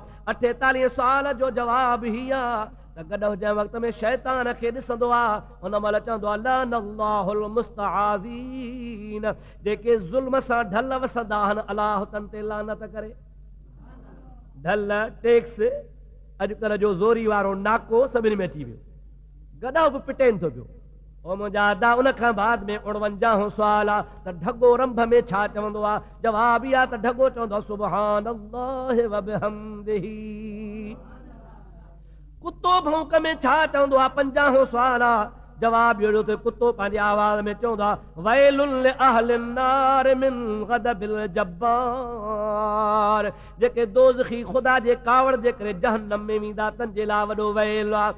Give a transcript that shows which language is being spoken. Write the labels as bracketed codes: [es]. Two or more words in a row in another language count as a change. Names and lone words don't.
[sd] 48 सुवाल जो जवाब ही आहे त गॾु जंहिं वक़्त में शैतान खे ॾिसंदो आहे हुन महिल चवंदो आहे [ar] لعن الله المستعاذين, [sd] जेके ज़ुल्म सां ढल वसंदा आहिनि अलाह तन ते लानत करे। ढल टैक्स अॼुकल्ह जो ज़ोरी वारो नाको सभिनी में अची वियो। गॾो बि पिटेनि थो पियो। ओ मुंहिंजा अदा उन खां बाद में 49 सुवाल आहे त ढगो रंभ में छा चवंदो आहे? जवाब इहा त ढगो चवंदो आहे [ar] سبحان الله وبحمده. [sd] कुतो भौंक में छा चवंदो आहे? 50 सुवाल आहे। जवाब इहो त कुतो पंहिंजी आवाज़ में चवंदो आहे [ar] ويل لأهل النار من غضب الجبار. [sd] जेके दोज़खी ख़ुदा जे कावड़ जे करे जहन्नम में वेंदा तन जे लाइ वॾो वैल आहे।